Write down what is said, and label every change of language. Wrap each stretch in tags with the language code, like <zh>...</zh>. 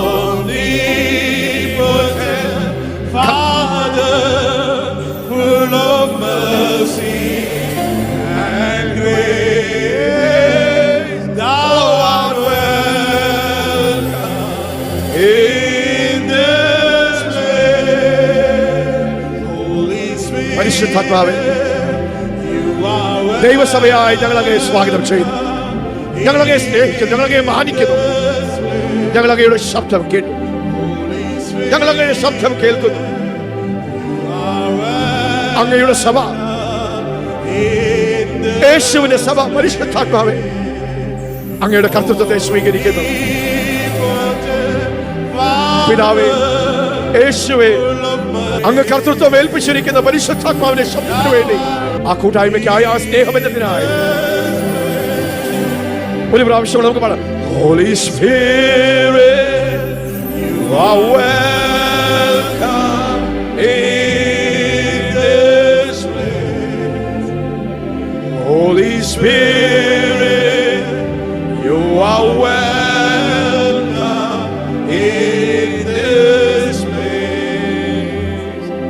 <en>Omnipotent Father, full of mercy and grace, thou art welcome in this place. Holy Spirit,</en> <ml>പരിശുദ്ധാത്മാവേ,</ml> <en>you are welcome.</en> <ml>ദൈവസഭയായി ഞങ്ങളങ്ങേ സ്വാഗതം ചെയ്യുന്നു. ഞങ്ങളങ്ങേ സ്നേഹിക്കുന്നു, ഞങ്ങളങ്ങേ മാനിക്കുന്നു. ഞങ്ങളങ്ങയുടെ ശബ്ദം കേട്ടു, ഞങ്ങളങ്ങയുടെ ശബ്ദം കേൾക്കുന്നു. അങ്ങയുടെ സഭ, യേശുവിന്റെ സഭ, പരിശുദ്ധാത്മാവേ, അങ്ങയുടെ കർത്തൃത്വത്തെ സ്വീകരിക്കുന്നു. പിതാവേ, യേശുവേ, അങ്ങ് കർത്തൃത്വം ഏൽപ്പിച്ചിരിക്കുന്ന പരിശുദ്ധാത്മാവിന്റെ ശബ്ദത്തിന് വേണ്ടി, ആ കൂട്ടായ്മയ്ക്കായി, ആ സ്നേഹബന്ധത്തിനായി ഒരു പ്രാവശ്യം നമുക്ക് പാടാം.</ml> <en>Holy Spirit, you are welcome in this place. Holy Spirit, you are welcome in this place.</en>